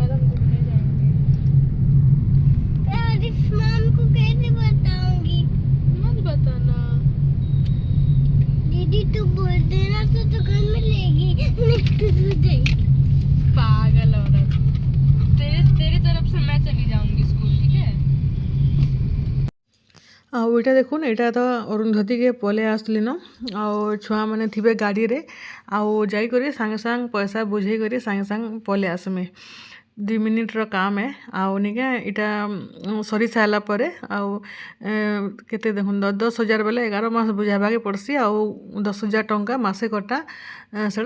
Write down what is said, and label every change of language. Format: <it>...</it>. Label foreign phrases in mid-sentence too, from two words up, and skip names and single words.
<hi>यार इस मॉम को कैसे बताऊंगी मत बताना दीदी तू बोल देना तो दुकान में लेगी पागल औरत तेरी तरफ से मैं चली जाऊंगी स्कूल ठीक है</hi> <spv>ଆଉ ଏଇଟା ଦେଖୁନ୍ ଏଇଟା ତ ଅରୁନ୍ଧତୀକେ ପଲେଇ ଆସୁଥିଲି ନ ଆଉ ଛୁଆମାନେ ଥିବେ ଗାଡ଼ିରେ ଆଉ ଯାଇକରି ସାଙ୍ଗେ ସାଙ୍ଗେ ପଇସା ବୁଝେଇ କରି ସାଙ୍ଗେ ସାଙ୍ଗେ ପଲେଇ ଆସମି 2 ମିନିଟ୍ର କାମ ଆଉ ନିକେ ଇଟା ସରି ସାରିଲା ପରେ ଆଉ କେତେ ଦେଖୁନ୍ 10,000 ବେଲେ 11 ମାସ ବୁଝାବାକେ ପଡ଼୍ସି ଆଉ 10,000 ଟଙ୍କା ମାସେ କଟା ସେଟା</spv>